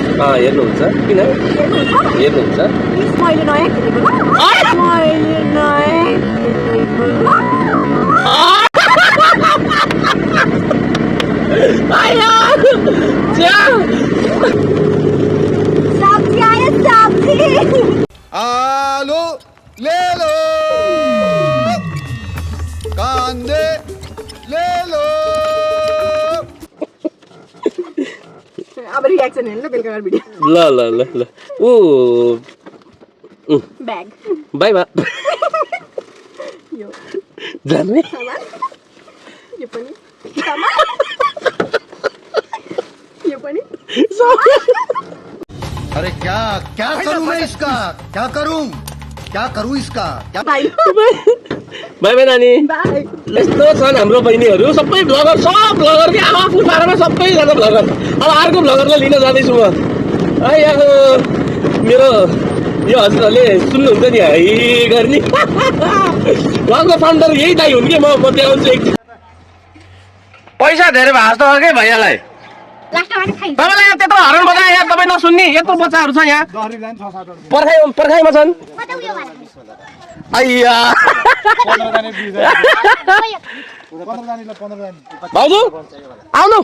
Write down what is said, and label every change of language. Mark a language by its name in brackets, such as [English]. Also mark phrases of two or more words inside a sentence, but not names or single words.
[Nepali] हेर्नुहुन्छ किन हेर्नुहुन्छ मैले नयाँ किनेको ल मैले नयाँ सब्जी आयो सब्जी [Hindi] आलू ले लो कांदे ले लो। [Nepali] अब रिएक्सन हेर्नु ल बेलुका भिडियो ल ल ल ल ओ ब्याग [English] bye bye [Nepali] यो जाने यो पनि यो पनि [Hindi] अरे क्या क्या करूं मैं इसका क्या करूं इसका क्या [Nepali] भाइ [English] bye bye [Nepali] नानी बाई यस्तो छन् हाम्रो बहिनीहरू सबै ब्लगर सब ब्लगर कि आमा फुलपारामा सबैजना ब्लगर अब अर्को ब्लगरलाई लिन जाँदैछु म है यहाँ मेरो यो हजुरहरूले सुन्नुहुन्छ नि है गर्ने उहाँको फाउन्डर यही दाइ हुन् कि म देखाउँछु एकछिन पैसा धेरै भएको जस्तो के भैयालाई तपाईँलाई यहाँ त्यत्रो हरण बजाए यहाँ तपाईँ नसुन्ने यत्रो बच्चाहरू छ यहाँ पर्खाइमा छन् आइया भाउजू आउनु